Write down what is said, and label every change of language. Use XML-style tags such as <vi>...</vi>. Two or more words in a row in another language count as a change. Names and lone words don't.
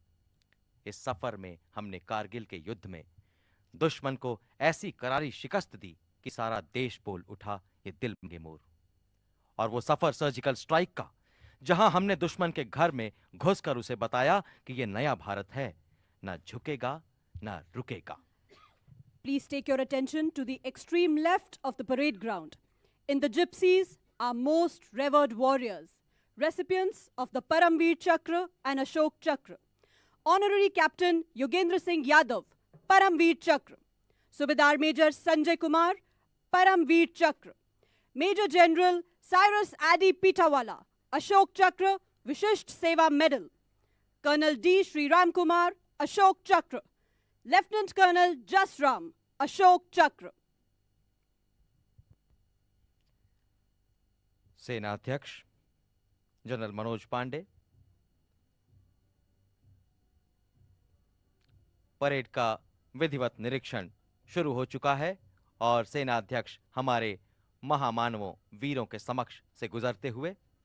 <hi>इस सफर में हमने कारगिल के युद्ध में दुश्मन को ऐसी करारी शिकस्त दी कि सारा देश बोल उठा, ये दिल के मोर। और वो सफर</hi> <en>surgical strike</en> <hi>का, जहां हमने दुश्मन के घर में घुसकर उसे बताया कि ये नया भारत है, ना झुकेगा ना रुकेगा।</hi> <en>Please take your attention to the extreme left of the parade ground. In the gypsies are most revered warriors, recipients of the Paramveer Chakra and Ashok Chakra. Honorary Captain Yogendra Singh Yadav, Paramveer Chakra. Subedar Major Sanjay Kumar, Paramveer Chakra. Major General Cyrus Adi Pitawala, Ashok Chakra, Vishisht Seva Medal. Colonel D. Sri Ram Kumar, Ashok Chakra. Lieutenant Colonel Jasram, Ashok Chakra.</en> <hi>सेना अध्यक्ष जनरल मनोज पांडे परेड का विधिवत निरीक्षण शुरू हो चुका है और सेना अध्यक्ष हमारे महामानवों वीरों के समक्ष से गुजरते हुए</hi>